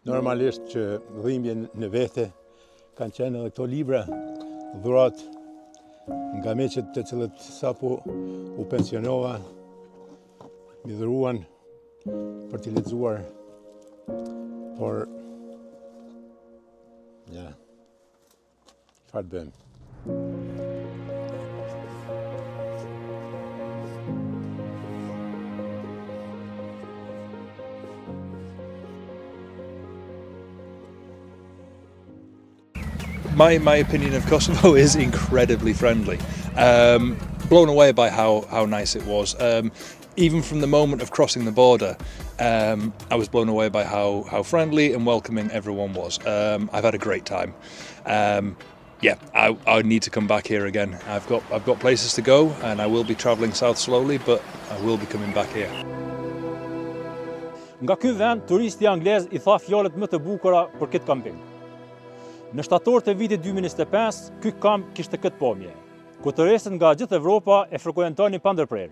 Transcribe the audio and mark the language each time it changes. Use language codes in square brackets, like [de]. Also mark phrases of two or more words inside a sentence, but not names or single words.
[sq] Normalisht që dhimbje në vete kanë qenë edhe këto libra dhurat nga meqet të cilët sapo u pensionova, mi dhuruan për t'i lexuar, por ja, çfarë bëjmë? [en] My opinion of Kosovo is incredibly friendly. Blown away by how nice it was. Even from the moment of crossing the border, I was blown away by how friendly and welcoming everyone was. I've had a great time. Yeah, I need to come back here again. I've got places to go, and I will be traveling south slowly, but I will be coming back here. [sq] Nga ky vend, turisti anglez I tha fjalët më të bukura për këtë kamping. Në shtator të vitit 2025, ky kamp kishte këtë pamje, ku turistët nga gjithë Evropa e frekuentonin pa ndërprerje.